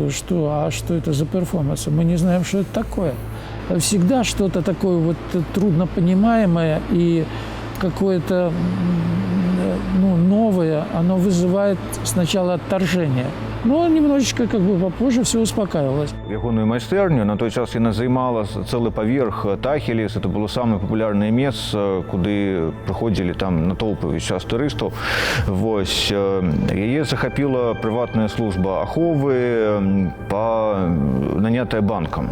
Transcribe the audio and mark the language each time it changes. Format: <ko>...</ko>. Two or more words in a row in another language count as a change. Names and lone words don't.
<ru>А что это за перформансы? Мы не знаем, что это такое. Всегда что-то такое вот труднопонимаемое и какое-то новое, оно вызывает сначала отторжение. Но немножечко попозже все успокаивалось.</ru> <be>Ягоную майстэрню на той час яна займала цэлы паверх Тахеліс.</be> <ru>Это было</ru> <be>самае папулярнае месца, куды прыходзілі там натоўпы ўвесь час турыстаў. Вось яе захапіла прыватная служба аховы, нанятая банкам.</be>